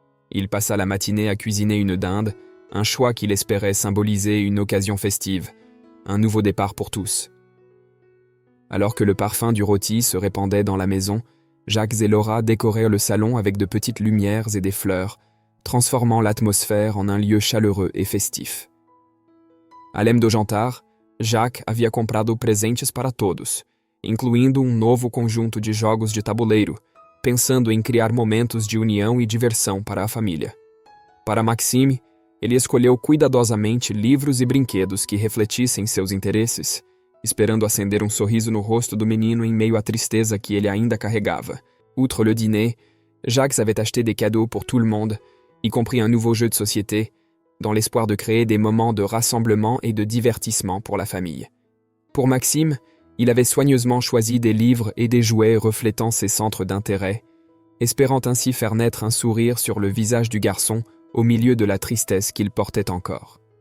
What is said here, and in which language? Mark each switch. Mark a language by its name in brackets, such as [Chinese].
[French] Il passa la matinée à cuisiner une dinde, un choix qu'il espérait symboliser une occasion festive, un nouveau départ pour tous. Alors que le parfum du rôti se répandait dans la maison, Jacques et Laura décorèrent le salon avec de petites lumières et des fleurs, transformant l'atmosphère en un lieu chaleureux et festif. [Portuguese] Além do jantar, Jacques havia comprado presentes para todos, incluindo novo conjunto de jogos de tabuleiro, pensando em criar momentos de união e diversão para a família. Para Maxime, ele escolheu cuidadosamente livros e brinquedos que refletissem seus interesses, esperando acender um sorriso no rosto do menino em meio à tristeza que ele ainda carregava. [French] Outre le dîner, Jacques avait acheté des cadeaux pour tout le monde, y compris un nouveau jeu de société, dans l'espoir de créer des moments de rassemblement et de divertissement pour la famille. Pour Maxime, il avait soigneusement choisi des livres et des jouets reflétant ses centres d'intérêt, espérant ainsi faire naître un sourire sur le visage du garçon au milieu de la tristesse qu'il portait encore.